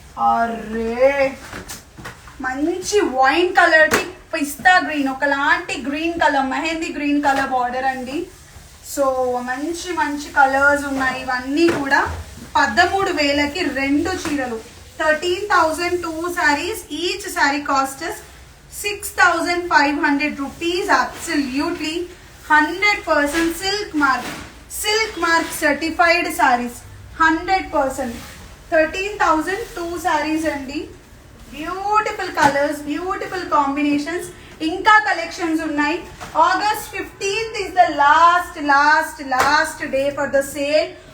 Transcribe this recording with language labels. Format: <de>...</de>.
<te>అరే మంచి wine colour కి పిస్తా గ్రీన్, ఒకలాంటి green colour, mehndi green colour border అండి. సో మంచి కలర్స్ ఉన్నాయి. ఇవన్నీ కూడా 13,000కి 2 చీరలు.</te> <en>13,000 2 sarees. Each sari cost 6,500 rupees. Absolutely 100% silk mark certified sarees. 100%. 13,000 2 sarees అండి. Beautiful colours, beautiful combinations.</en> <te>ఇంకా కలెక్షన్స్ ఉన్నాయి.</te> <en>August 15th is the last day for the sale.</en>